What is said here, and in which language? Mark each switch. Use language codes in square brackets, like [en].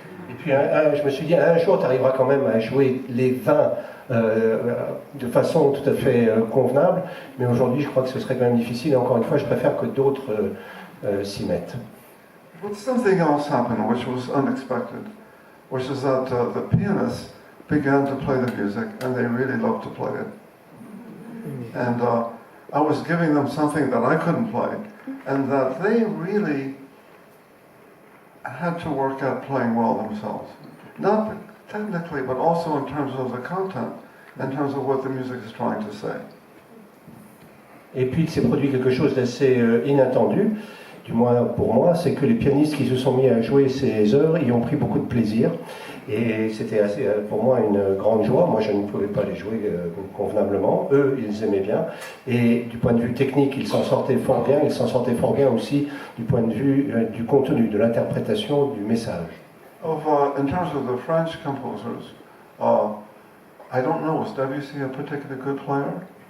[fr] Et puis je me suis dit, un jour, tu arriveras quand même à jouer les 20 de façon tout à fait convenable, mais aujourd'hui, je crois que ce serait quand même difficile, et encore une fois, je préfère que d'autres s'y mettent. [en] But something else happened which was unexpected, which is that the pianists began to play the music, and they really loved to play it. And I was giving them something that I couldn't play, and that they really had to work at playing well themselves. Not technically, but also in terms of the content, in terms of what the music is trying to say. [fr] Et puis il s'est produit quelque chose d'assez inattendu, du moins pour moi, c'est que les pianistes qui se sont mis à jouer ces œuvres y ont pris beaucoup de plaisir. Et c'était pour moi une grande joie. Moi, je ne pouvais pas les jouer convenablement. Eux, ils aimaient bien. Et du point de vue technique, ils s'en sortaient fort bien. Ils s'en sortaient fort bien aussi du point de vue du contenu, de l'interprétation, du message. [en] In terms of the French composers, I don't know, is Debussy a particularly good player?